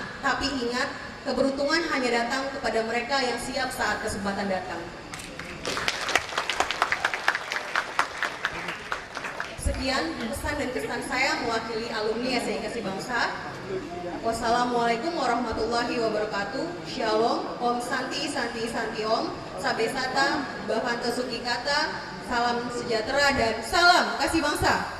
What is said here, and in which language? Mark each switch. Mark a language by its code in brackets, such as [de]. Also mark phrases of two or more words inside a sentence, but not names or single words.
[id] Tapi ingat, keberuntungan hanya datang kepada mereka yang siap saat kesempatan datang. Sekian pesan dan kesan saya mewakili alumni STIK Kasih Bangsa. [ar] والسلام عليكم ورحمة الله وبركاته. [id] Shalom, [sa] Om Santi Santi Santi Om, [pi] Sabe Sata, Bhavanta Sukikata, [id] salam sejahtera dan salam Kasih Bangsa.